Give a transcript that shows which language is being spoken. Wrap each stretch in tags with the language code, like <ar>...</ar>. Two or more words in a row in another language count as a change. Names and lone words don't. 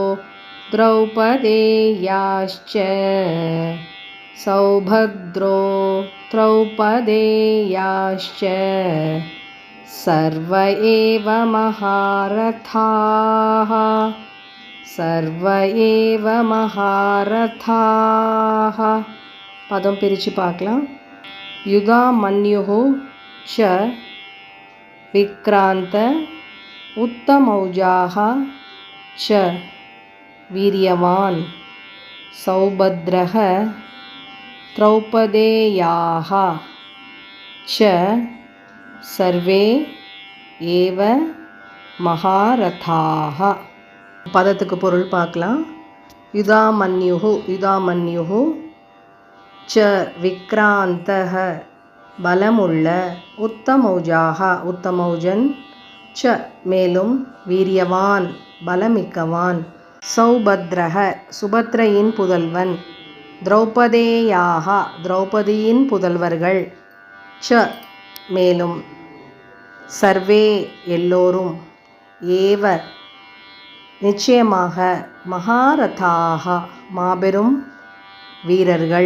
<sa>द्रौपदेयाश्च सौभद्रो द्रौपदेयाश्च सर्व एव महारथाः सर्व एव महारथाः.</sa> <ta>பதம் பிரித்து பார்க்கலாம்.</ta> <sa>யுதாமன்யுஹு च विक्रांत उत्तमौजाः च वीर्यवान् सौभद्रः द्रौपदेयाः च सर्वे एव महारथाः.</sa> <ta>பதத்துக்கு பொருள் பார்க்கலாம்.</ta> <sa>युधामन्युः युधामन्युः च विक्रान्तः பலமுள்ள உத்தமௌஜாக</sa> <ta>உத்தமௌஜன் ச மேலும் வீரியவான் பலமிக்கவான் சௌபத்ரஹ சுபத்ரையின் புதல்வன் திரௌபதேயாக திரௌபதியின் புதல்வர்கள் ச மேலும் சர்வே எல்லோரும் ஏவ நிச்சயமாக மகாரதாக மாபெரும் வீரர்கள்.</ta>